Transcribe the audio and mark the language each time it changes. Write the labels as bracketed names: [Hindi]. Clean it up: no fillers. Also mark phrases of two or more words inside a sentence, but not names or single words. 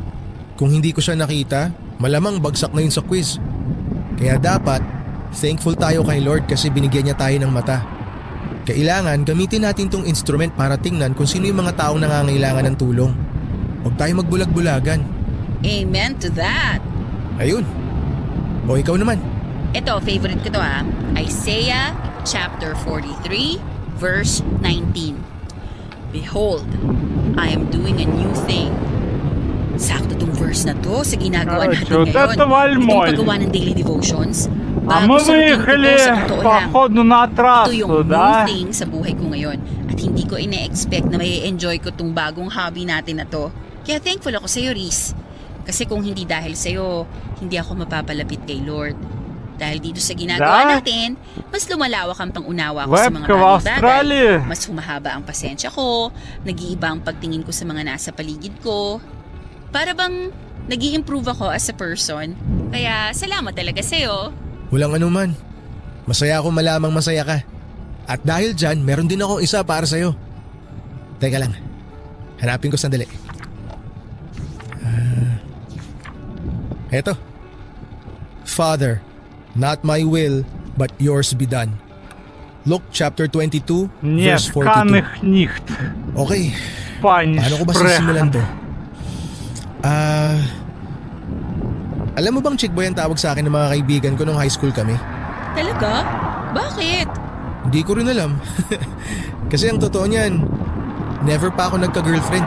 [Filipino] Kung hindi ko siya nakita, malamang bagsak na yun sa quiz. Kaya dapat, thankful tayo kay Lord kasi binigyan niya tayo ng mata. Kailangan gamitin natin tong instrument para tingnan kung sino yung mga taong nangangailangan ng tulong. Huwag tayo magbulag-bulagan. [English] Amen to that. [Filipino] Ayun. O ikaw naman. Ito, favorite ko to Isaiah chapter 43 verse 19. [English] Behold, I am doing a new thing. [Filipino] Sakto tong verse na to sa ginagawa natin [Russian] Чё, [Filipino] ngayon. [Russian] это вальмоль? [Filipino] Itong paggawa ng daily devotions. [Russian] А мы [Filipino] Bago sa routine ko [Russian] выехали [Filipino] to, sa totoo lang. [Russian] походу на [Filipino] Ito [Russian] трассу, [Filipino] yung [Russian] да? [English] new thing [Filipino] sa buhay ko ngayon. At hindi ko ine-expect na may enjoy ko tong bagong hobby natin na to. Kaya thankful ako sa'yo, Reese. Kasi kung hindi dahil sa'yo, hindi ako mapapalapit kay Lord. Dahil dito sa ginagawa [Russian] Da? [Filipino] natin, mas lumalawak ang pangunawa ko sa mga Webka [Russian] в Австралии. [Filipino] bagay-bagay. Mas humahaba ang pasensya ko, nag-iiba ang pagtingin ko sa mga nasa paligid ko. Para bang nag improve ako [English] as a person. [Filipino] Kaya salamat talaga sa'yo. Walang anuman. Masaya ako malamang masaya ka. At dahil dyan, meron din akong isa para sa'yo. Teka lang. Hanapin ko sandali. Eto. [English] Father, not my will, but yours be done. Luke chapter 22, [Russian] Нет, [English] verse 42. [German] kann ich nicht. [Filipino] Okay, [German] Spanish [Filipino] paano ko ba [German] sprechen. [Filipino] sisimulan to? Alam mo bang chick boy ang tawag sa akin ng mga kaibigan ko nung high school kami? Talaga? Bakit? Hindi ko rin alam. Kasi ang totoo niyan, never pa ako nagka-girlfriend.